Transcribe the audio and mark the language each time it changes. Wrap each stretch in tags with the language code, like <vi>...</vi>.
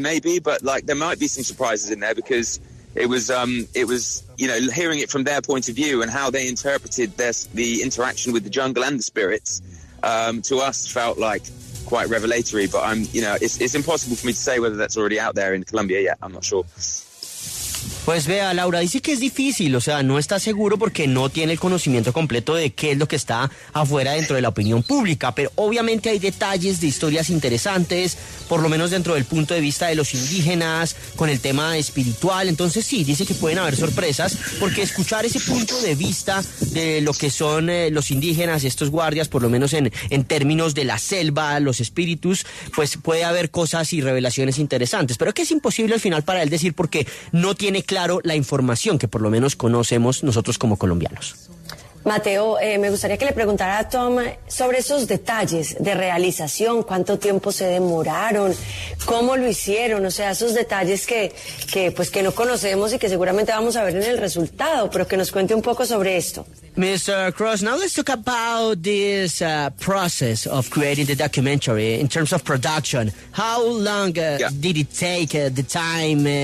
<en>They may be, but there might be some surprises in there, because it was hearing it from their point of view and how they interpreted the interaction with the jungle and the spirits to us felt like quite revelatory, but it's impossible for me to say whether that's already out there in Colombia yet. I'm not sure.</en> <es>Pues vea, Laura, dice que es difícil, o sea, no está seguro porque no tiene el conocimiento completo de qué es lo que está afuera dentro de la opinión pública, pero obviamente hay detalles de historias interesantes, por lo menos dentro del punto de vista de los indígenas, con el tema espiritual. Entonces sí, dice que pueden haber sorpresas, porque escuchar ese punto de vista de lo que son los indígenas, estos guardias, por lo menos en términos de la selva, los espíritus, pues puede haber cosas y revelaciones interesantes, pero que es imposible al final para él decir, porque no tiene claro la información que por lo menos conocemos nosotros como colombianos. Mateo, me gustaría que le preguntara a Tom sobre esos detalles de realización, cuánto tiempo se demoraron, cómo lo hicieron, o sea, esos detalles que no conocemos y que seguramente vamos a ver en el resultado, pero que nos cuente un poco sobre esto.</es> <en>Mr. Cross, now let's talk about this process of creating the documentary in terms of production. How long did it take, the time?</en>